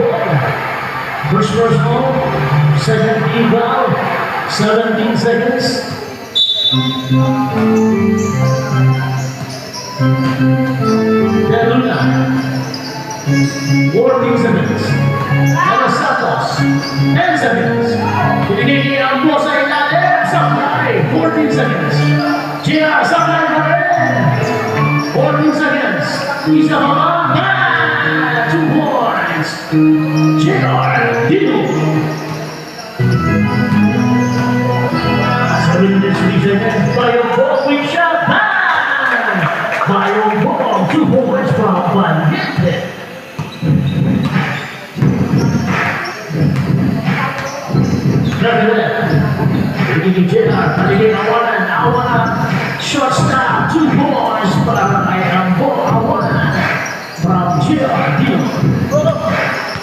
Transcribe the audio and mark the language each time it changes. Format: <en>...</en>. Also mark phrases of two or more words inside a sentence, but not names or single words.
<en>First personal, second team foul, 17 seconds. De Luna, 14 seconds. Los Santos, 10 seconds.</en> <tl>Pinigigil ang buo sa ilalim, Sablay,</tl> <en>14 seconds.</en> <tl>JR, Sablay pa rin,</tl> <en>14 seconds.</en> <tl>Isa pa ba?</tl> <en>2 points. JR, Dino. 73 seconds. Bayo po, quick shot. Bang! Bayo po, 2 points from Valiente. Mercader.</en> <tl>Pinigil JR, pinigil Awanan.</tl> <en>Short stop, 2 points</en> <tl>para kay</tl> <en>Ambo Awanan. From JR Dino.</en>